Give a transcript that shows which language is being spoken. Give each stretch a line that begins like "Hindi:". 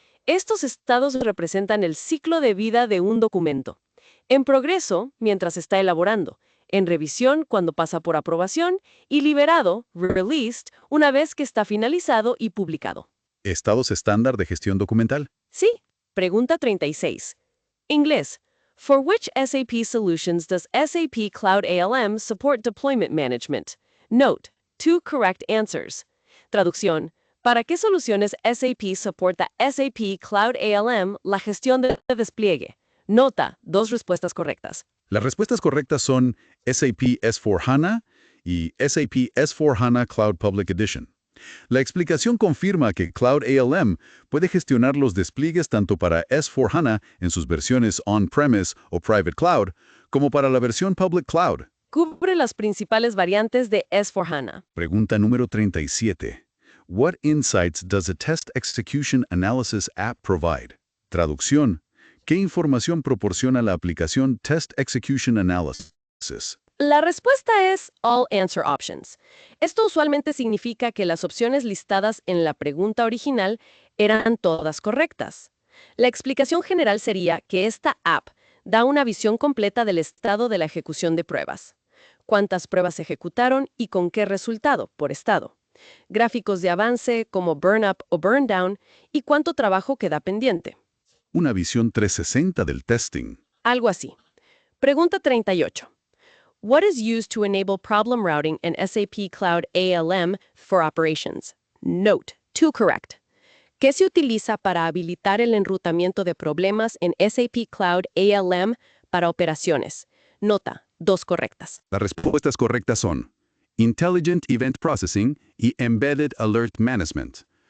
Spanish: Estos estados representan el ciclo de vida de un documento. En progreso, mientras está elaborando. En revisión, cuando pasa por aprobación. Y liberado, released, una vez que está finalizado y publicado. ¿Estados estándar de gestión documental? Sí. Pregunta 36. Inglés.
English: For which SAP solutions does SAP Cloud ALM support deployment management? Note, 2 correct answers.
Spanish: Traducción. ¿Para qué soluciones SAP soporta SAP Cloud ALM la gestión de despliegue? Nota, 2 respuestas correctas. Las respuestas correctas son SAP S/4HANA y SAP S/4HANA Cloud Public Edition. La explicación confirma que Cloud ALM puede gestionar los despliegues tanto para S/4HANA en sus versiones on-premise o private cloud, como para la versión public cloud. Cubre las principales variantes de S/4HANA. Pregunta número 37.
English: What insights does a Test Execution Analysis app provide?
Spanish: Traducción. ¿Qué información proporciona la aplicación Test Execution Analysis? La respuesta es All Answer Options. Esto usualmente significa que las opciones listadas en la pregunta original eran todas correctas. La explicación general sería que esta app da una visión completa del estado de la ejecución de pruebas. Cuántas pruebas se ejecutaron y con qué resultado, por estado. Gráficos de avance como burn up o burn down y cuánto trabajo queda pendiente. Una visión 360 del testing. Algo así. Pregunta 38.
English: What is used to enable problem routing in SAP Cloud ALM for operations? Note, 2 correct.
Spanish: ¿Qué se utiliza para habilitar el enrutamiento de problemas en SAP Cloud ALM para operaciones? Nota, 2 correctas. Las respuestas correctas son Intelligent Event Processing y Embedded Alert Management.